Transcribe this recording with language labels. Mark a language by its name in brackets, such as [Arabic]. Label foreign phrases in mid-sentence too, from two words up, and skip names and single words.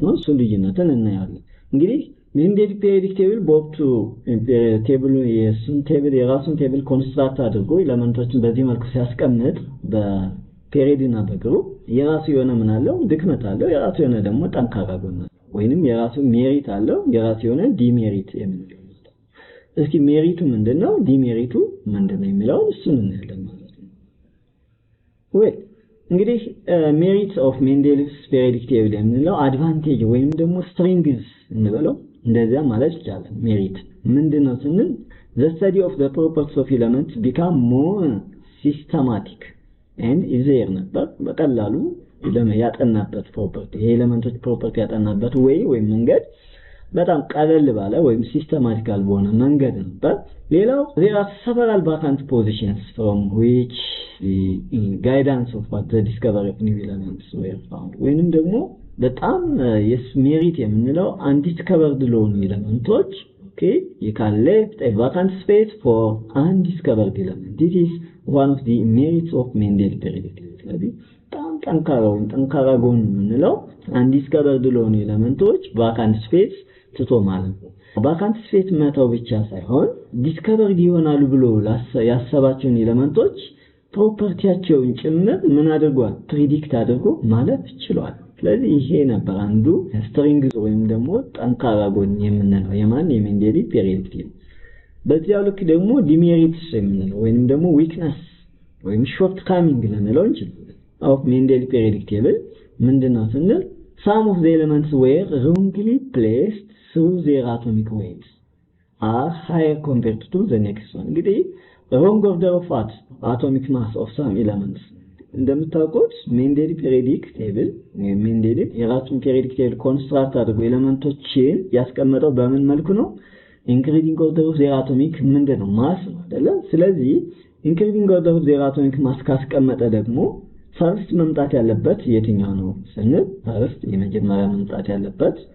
[Amharic] ነው እሱ ልዩነትን እናያለን እንግዲህ ሜንዴሊቭ [English] periodic table [Amharic] በወቅቱ ቴብሉ የራሱን ቴብል ኮንስትራክት አድርጎ ኤሌመንቶችን በዚህ መልኩ ሲያስቀምጥ በፔሪዮድ እና በግሩፕ የራሱ የሆነ ምን አለው ድክመት አለው የራሱ የሆነ ደግሞ ጠንካራ ጎን ወይንም የራሱ ሜሪት አለው የራሱ የሆነ ዲሜሪት የምንለው እስኪ ሜሪቱ ምንድነው ዲሜሪቱ ምንድነው የሚለው እሱን እናያለን ማለት ነው ወይ እንግዲህ [English] merit of Mendeleev's periodic table [Amharic] የምንለው አድቫንቴጅ ወይንም ደግሞ ስትሬንግዝ እንበለው እንደዚያ ማለት ይቻላል ሜሪት ምንድነው ስንል [English] the study of the properties of elements become more systematic and easier [Amharic] ነበር በቀላሉ ያጠናበት ፕሮፐርቲ የኤሌመንቶች ፕሮፐርቲ ያጠናበት ወይ መንገድ በጣም ቀለል ባለ ወይም ሲስተማቲካል በሆነ መንገድ ነበር ሌላው [English] there are several vacant positions from which the guidance of what the discovery of new elements were found [Amharic] ወይንም ደግሞ በጣም ሜሪት የምንለው [English] undiscovered [Amharic] ለሆኑ ኤሌመንቶች [English] okay you can left a vacant space for undiscovered element this is one of the merits of Mendeleev periodic ስለዚህ [Amharic] ጠንካራ ጎን የምንለው undiscovered ለሆኑ ኤሌመንቶች [English] vacant space [Amharic] ትቶ ማለት ነው [English] vacant space [Amharic] መተው ብቻ ሳይሆን discovered ይሆናሉ ብሎ ያሰባቸውን ኤሌመንቶች ፕሮፐርቲያቸውን ጭምር ምን አድርጓል ፕሪዲክት አድርጎ ማለት ይችላል ስለዚህ ይሄ ነበር አንዱ ስትሪንግዝ ወይም ደግሞ ጠንካራ ጎን የምንለው የሜንዴሊቭ [English] periodic table [Amharic] በዚያው ልክ ደግሞ ዲሜሪትስ የምንለው ወይንም ደግሞ ዊክነስ ወይም ሾርት ካሚንግ ልንለው እንችላለን of [English] Mendeleev periodic table [Amharic] ምንድነው ስንል [English] some of the elements were wrongly placed through their atomic weights are higher compared to the next one [Amharic] እንግዲህ [English] wrong order of atomic mass of some elements [Amharic] እንደምታውቁት ሜንዴሊቭ [English] periodic table [Amharic] ሜንዴሊቭ የራሱን [English] periodic table [Amharic] ኮንስትራክት አድርጎ ኤሌመንቶችን ያስቀመጠው በምን መልኩ ነው [English] increasing order of their atomic [Amharic] ምንድነው ማስ ነው አይደለ ስለዚህ [English] increasing order of their atomic [Amharic] ማስ ካስቀመጠ ደግሞ ፈርስት መምጣት ያለበት የትኛው ነው ስንል ፈርስት የመጀመሪያ መምጣት ያለበት